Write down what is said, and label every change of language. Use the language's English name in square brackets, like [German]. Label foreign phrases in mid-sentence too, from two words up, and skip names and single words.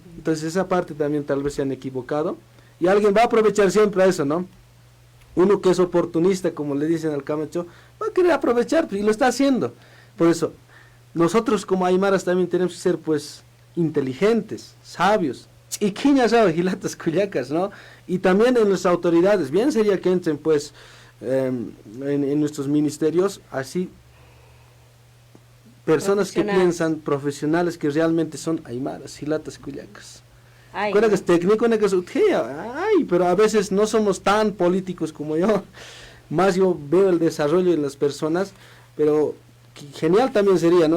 [Spanish] Entonces esa parte también tal vez se han equivocado. Y alguien va a aprovechar siempre a eso, ¿no? Uno que es oportunista, como le dicen al Camacho, va a querer aprovechar y lo está haciendo. Por eso, nosotros como aymaras también tenemos que ser pues inteligentes, sabios, [Aymara] chiquiñas, gilatas, cuyacas, [Spanish] ¿no? Y también en las autoridades, bien sería que entren pues en nuestros ministerios, así, personas que piensan, profesionales que realmente son aymaras, [Aymara] gilatas, cuyacas. [Spanish] Con que es técnico, pero a veces no somos tan políticos como yo, más yo veo el desarrollo en las personas, pero genial también sería, ¿no?